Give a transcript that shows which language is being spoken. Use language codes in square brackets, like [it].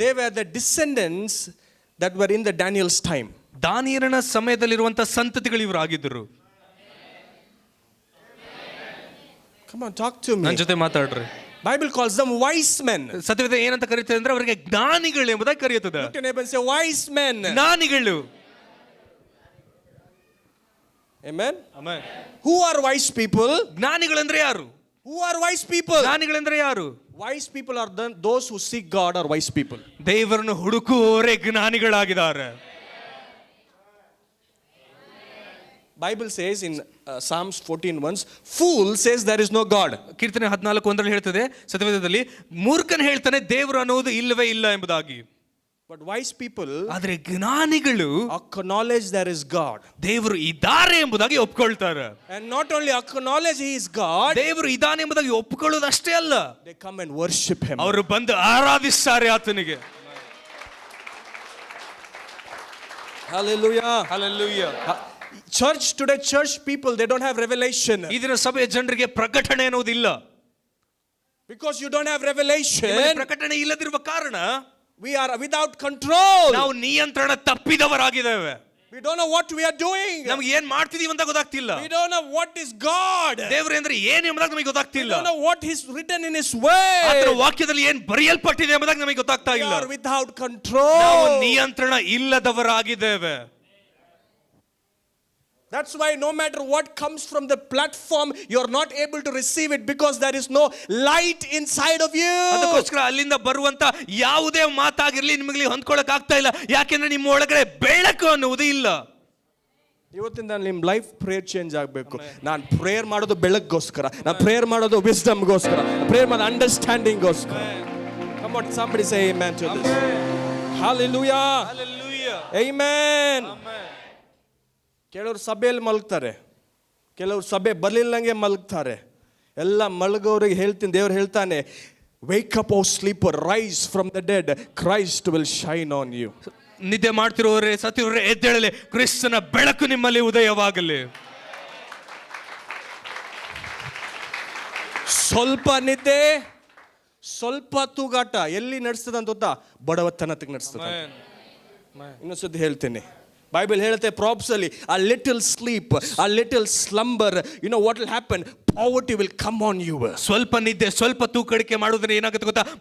[en] They were the descendants that were in the Daniel's time. [kn] ದಾನಿಯೇಲನ ಸಮಯದಲ್ಲಿರುವಂತ ಸಂತತಿಗಳು ಇವರು ಆಗಿದ್ದರು. [en] Come on, talk to me. [kn] ನನ್ನ ಜೊತೆ ಮಾತಾಡ್ರಿ. [en] Bible calls them wise men. [kn] ಸತ್ಯವೇದ ಏನಂತ ಕರೀತದೆ ಅಂದ್ರೆ ಅವರಿಗೆ ಜ್ಞಾನಿಗಳು ಎಂಬುದಾಗಿ ಕರೆಯುತ್ತದೆ. [en] Look at neighbor and say wise men. [kn] ಜ್ಞಾನಿಗಳು. [en] Amen. Amen. Who are wise people? [kn] ಜ್ಞಾನಿಗಳಂದ್ರೆ ಯಾರು? [en] Who are wise people? [kn] ಜ್ಞಾನಿಗಳಂದ್ರೆ ಯಾರು? [en] Wise people are those who seek God are wise people. [kn] ದೇವರನ್ನು ಹುಡುಕುವವರೇ ಜ್ಞಾನಿಗಳಾಗಿದ್ದಾರೆ. [en] Bible says in Psalms 14:1, fool says there is no God. [kn] ಕೀರ್ತನೆ 14:1 ಹೇಳ್ತದೆ, ಸತ್ಯವೇದದಲ್ಲಿ ಮೂರ್ಖನ ಹೇಳ್ತಾನೆ ದೇವರು ಅನ್ನೋದು ಇಲ್ಲವೇ ಇಲ್ಲ ಎಂಬುದಾಗಿ. [en] But wise people [kn] ಆದ್ರೆ ಜ್ಞಾನಿಗಳು [en] acknowledge there is God. [kn] ದೇವರು ಇದ್ದಾರೆ ಎಂಬುದಾಗಿ ಒಪ್ಪಿಕೊಳ್ತಾರೆ. [en] And not only acknowledge he is God, [kn] ದೇವರು ಇದ್ದಾನೆ ಎಂಬುದಾಗಿ ಒಪ್ಪಿಕೊಳ್ಳೋದು ಅಷ್ಟೇ ಅಲ್ಲ, [en] they come and worship him. [kn] ಅವರು ಬಂದು ಆರಾಧಿಸ್ತಾರೆ ಆತನಿಗೆ. [en] Hallelujah. Hallelujah. Church people, they don't have revelation. [kn] ಈ ದಿನ ಸಭೆಯ ಜನರಿಗೆ ಪ್ರಕಟಣೆ ಅನ್ನೋದಿಲ್ಲ. [en] Because you don't have revelation, [kn] ನಿಮ್ಮಲ್ಲಿ ಪ್ರಕಟಣೆ ಇಲ್ಲದಿರುವ ಕಾರಣ [en] we are without control. [kn] ನಾವು ನಿಯಂತ್ರಣ ತಪ್ಪಿದವರಾಗಿದ್ದೇವೆ. [en] We don't know what we are doing. [kn] ನಮಗೆ ಏನ್ ಮಾಡ್ತಿದೀವಿ ಅಂತ ಗೊತ್ತಾಗ್ತಿಲ್ಲ. [en] We don't know what is God. [kn] ದೇವರು ಅಂದ್ರೆ ಏನು ಎಂಬುದಾಗಿ ನಮಗೆ [en] We [kn] ಗೊತ್ತಾಗ್ತಿಲ್ಲ. [en] don't know what is written in His word. [kn] ಆತನ ವಾಕ್ಯದಲ್ಲಿ ಏನು ಬರೆಯಲ್ಪಟ್ಟಿದೆ ಎಂಬುದಾಗಿ ನಮಗೆ ಗೊತ್ತಾಗ್ತಾ [en] We [kn] ಇಲ್ಲ. [en] are without control. [kn] ನಾವು ನಿಯಂತ್ರಣ ಇಲ್ಲದವರಾಗಿದ್ದೇವೆ. [en] That's why no matter what comes from the platform, you're not able to receive it because there is no light inside of you. [kn] ಅದಕ್ಕೋಸ್ಕರ ಅಲ್ಲಿಂದ ಬರುವಂತ ಯಾವುದೇ ಮಾತಾಗಿರ್ಲಿ ನಿಮಗೆ ಹೊಂದ್ಕೊಳ್ಳಕ್ ಆಗ್ತಾ ಇಲ್ಲ. ಯಾಕೆಂದ್ರೆ ನಿಮ್ಮ ಒಳಗಡೆ ಬೆಳಕು ಅನ್ನುವುದು ಇಲ್ಲ. ಇವತ್ತಿಂದ ನಿಮ್ಮ ಲೈಫ್ ಪ್ರೇಯರ್ ಚೇಂಜ್ ಆಗಬೇಕು. ನಾನು ಪ್ರೇಯರ್ ಮಾಡೋದು ಬೆಳಗ್ಗೋಸ್ಕರ, ನಾನು ಪ್ರೇಯರ್ ಮಾಡೋದು ವಿಸ್ಡಮ್ಗೋಸ್ಕರ, ಪ್ರೇಯರ್ ಮಾಡೋದು ಅಂಡರ್ಸ್ಟ್ಯಾಂಡಿಂಗ್ಗೋಸ್ಕರ. [en] Come on, somebody say amen to this. Hallelujah. Hallelujah. Amen. [kn] ಕೆಲವರು ಸಭೆಯಲ್ಲಿ ಮಲಗ್ತಾರೆ, ಕೆಲವರು ಸಭೆ ಬರಲಿಲ್ಲಂಗೆ ಮಲಗ್ತಾರೆ. ಎಲ್ಲ ಮಲಗೋರಿಗೆ ಹೇಳ್ತೀನಿ, ದೇವ್ರು ಹೇಳ್ತಾನೆ, [en] Wake up O sleeper, rise from the dead, Christ will shine on you. [kn] ನಿದ್ದೆ ಮಾಡ್ತಿರೋರೇ, ಸತ್ತಿರೋರೇ ಎದ್ದೇಳಲಿ, ಕ್ರಿಸ್ತನ ಬೆಳಕು ನಿಮ್ಮಲ್ಲಿ ಉದಯವಾಗಲಿ. ಸ್ವಲ್ಪ ನಿದ್ದೆ, ಸ್ವಲ್ಪ ತೂಗಾಟ ಎಲ್ಲಿ ನಡೆಸ್ತದ ಅಂತ ಗೊತ್ತಾ? ಬಡವತನಕ್ಕೆ ನಡೆಸ್ತದ. ಇನ್ನೊಂದ್ಸತಿ ಹೇಳ್ತೀನಿ, ಬೈಬಲ್ ಹೇಳುತ್ತೆ ಪ್ರಾಬ್ಸ್ ಅಲ್ಲಿ, [en] a little sleep, a little slumber, you know what will happen? Poverty will come on you. [kn] ಸ್ವಲ್ಪ ನಿದ್ದೆ, ಸ್ವಲ್ಪ ತೂಕಡಿಕೆ ಮಾಡೋದ್ರೆ ಏನಾಗುತ್ತೆ ಗೊತ್ತಾ?